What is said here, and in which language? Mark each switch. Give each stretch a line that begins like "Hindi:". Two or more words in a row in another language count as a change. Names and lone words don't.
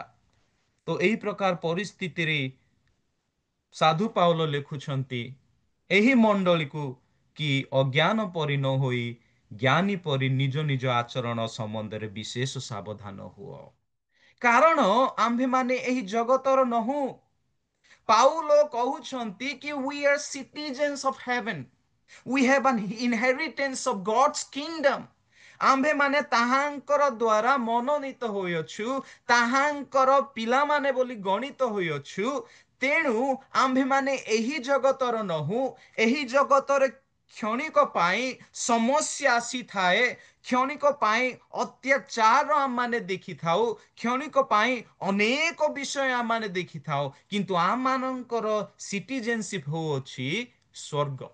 Odia: ତ ଏହି ପ୍ରକାର ପରିସ୍ଥିତିରେ ସାଧୁ ପାଉଲ ଲେଖୁଛନ୍ତି ଏହି ମଣ୍ଡଳୀକୁ କି ଅଜ୍ଞାନ ପରି ନ ହୋଇ ଜ୍ଞାନୀ ପରି ନିଜ ନିଜ ଆଚରଣ ସମ୍ବନ୍ଧରେ ବିଶେଷ ସାବଧାନ ହୁଅ। କାରଣ ଆମ୍ଭେମାନେ ଏହି ଜଗତର ନହୁଁ। ପାଉଲ କହୁଛନ୍ତି କି
English: we are citizens of heaven, we have an inheritance of God's kingdom।
Odia: ଆମ୍ଭେମାନେ ତାହାଙ୍କର ଦ୍ୱାରା ମନୋନୀତ ହୋଇଅଛୁ, ତାହାଙ୍କର ପିଲାମାନେ ବୋଲି ଗଣିତ ହୋଇଅଛୁ। ତେଣୁ ଆମ୍ଭେମାନେ ଏହି ଜଗତର ନହୁଁ। ଏହି ଜଗତରେ କ୍ଷଣିକ ପାଇଁ ସମସ୍ୟା ଆସିଥାଏ, କ୍ଷଣିକ ପାଇଁ ଅତ୍ୟାଚାର ଆମମାନେ ଦେଖିଥାଉ, କ୍ଷଣିକ ପାଇଁ ଅନେକ ବିଷୟ ଆମମାନେ ଦେଖିଥାଉ, କିନ୍ତୁ ଆମମାନଙ୍କର ସିଟିଜେନସିପ୍ ହେଉଅଛି ସ୍ୱର୍ଗ।